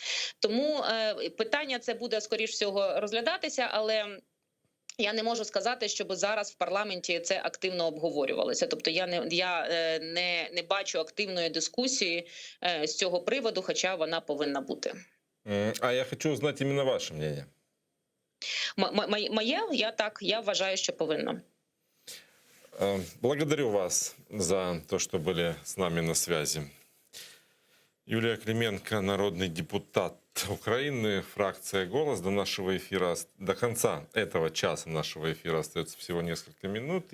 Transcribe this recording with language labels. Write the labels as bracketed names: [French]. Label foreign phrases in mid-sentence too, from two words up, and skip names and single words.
[Ukrainian] Тому питання це буде, скоріш всього, розглядатися, але я не можу сказати, щоб зараз в парламенті це активно обговорювалося. Тобто я не бачу активної дискусії з цього приводу, хоча вона повинна бути. [Russian] А я хочу узнать именно ваше мнение. [Ukrainian] Я вважаю, що повинна. [Russian] Благодарю вас за то, что были с нами на связи. Юлия Клименко, народный депутат Украины, фракция «Голос». До нашего эфира, до конца этого часа нашего эфира остается всего несколько минут.